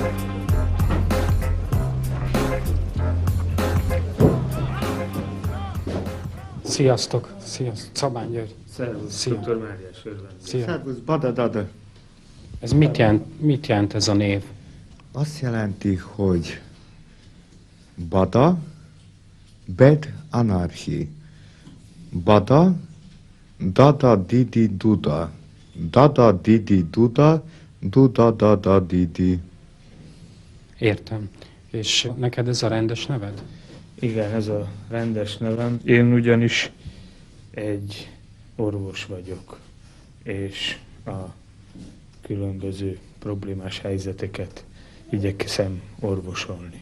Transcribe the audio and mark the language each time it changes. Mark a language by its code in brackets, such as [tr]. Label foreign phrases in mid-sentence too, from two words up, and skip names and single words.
[hu] Sziasztok! Sziasztok! Szabány György! Szervusz, Szia. Dr. Máriás örvend. Szia! Szervusz, Badadada. Ez mit jelent ez a név? Azt jelenti, hogy Bada, Bed, Anarchi. Bada, Dada, Didi, Duda. Dada, Didi, Duda, Duda, Dada, Didi. Értem. És neked ez a rendes neved? Igen, ez a rendes nevem. Én ugyanis egy orvos vagyok, és a különböző problémás helyzeteket igyekszem orvosolni.